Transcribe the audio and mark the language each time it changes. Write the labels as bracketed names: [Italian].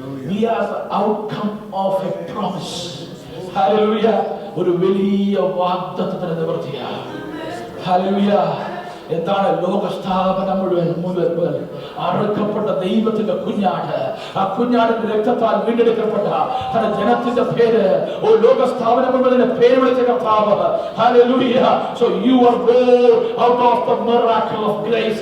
[English] We are the outcome of a promise. Hallelujah. [Malayalam] ഒരു വലിയ വാഗ്ദത്തത്തിന്റെ നിവൃത്തിയാണ്. Hallelujah. എന്താണ്? ലോകസ്ഥാപനം മുഴുവൻ അറുക്കപ്പെട്ട ദൈവത്തിന്റെ കുഞ്ഞാട്, ആ കുഞ്ഞാടിന്റെ രക്തത്താൽ വീണ്ടെടുക്കപ്പെട്ട തന്റെ ജനത്തിന്റെ പേര് ലോകസ്ഥാപനം മുഴുവൻ പേര് വിളിച്ച കർത്താവ്. [English] Hallelujah. So you are born out of the miracle of grace.